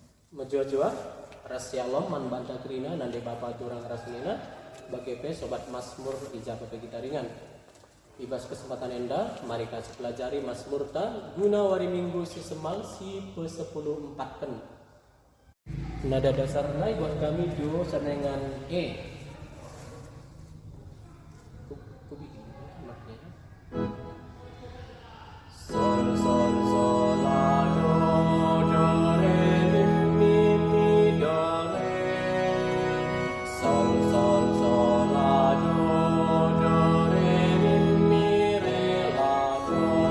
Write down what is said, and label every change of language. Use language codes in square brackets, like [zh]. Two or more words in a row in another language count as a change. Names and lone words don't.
[btx] Menjua-jua ras shalom man banta krina nande bapa turang raslina bagepe sobat Mazmur ijaba pegitaringan. Ibas kesempatan enda mari kasih pelajari Mazmur ta guna wari minggu si semal si pe-10 empatken. Nada dasarna buat kami do senengan E. Sol sol sol la do do re mi mi do re. Sol sol sol la do do re mi re la do.